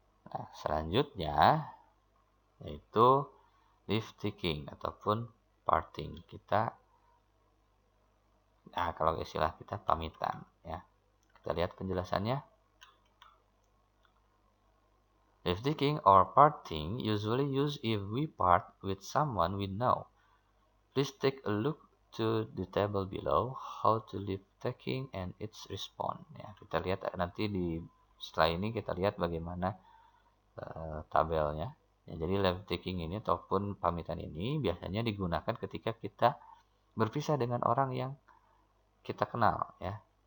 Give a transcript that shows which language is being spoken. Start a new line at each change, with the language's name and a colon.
Indonesian: Nah, selanjutnya yaitu leave taking ataupun parting. Kalau istilah kita pamitan ya. Kita lihat penjelasannya.
English: Leave taking or parting usually used if we part with someone we know. Please take a look to the table below how to leave taking and its response.
Indonesian: Ya, kita lihat nanti setelah ini kita lihat bagaimana tabelnya. Ya, jadi leave taking ini ataupun pamitan ini biasanya digunakan ketika kita berpisah dengan orang yang kita kenal ya.